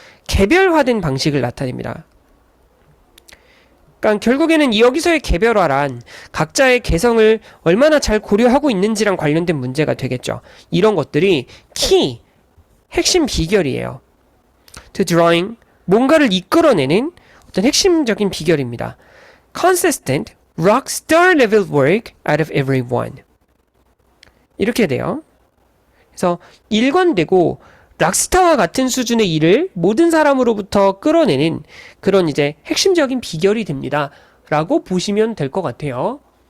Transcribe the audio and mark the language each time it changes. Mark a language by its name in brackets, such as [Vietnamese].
[Korean] 개별화된 방식을 나타냅니다. 그러니까 결국에는 여기서의 개별화란 각자의 개성을 얼마나 잘 고려하고 있는지랑 관련된 문제가 되겠죠. 이런 것들이 키, 핵심 비결이에요. [English] To drawing, [Korean] 뭔가를 이끌어내는 어떤 핵심적인 비결입니다. [English] Consistent, rockstar level work out of everyone. [Korean] 이렇게 돼요. 그래서 일관되고 락스타와 같은 수준의 일을 모든 사람으로부터 끌어내는 그런 이제 핵심적인 비결이 됩니다. 라고 보시면 될 것 같아요.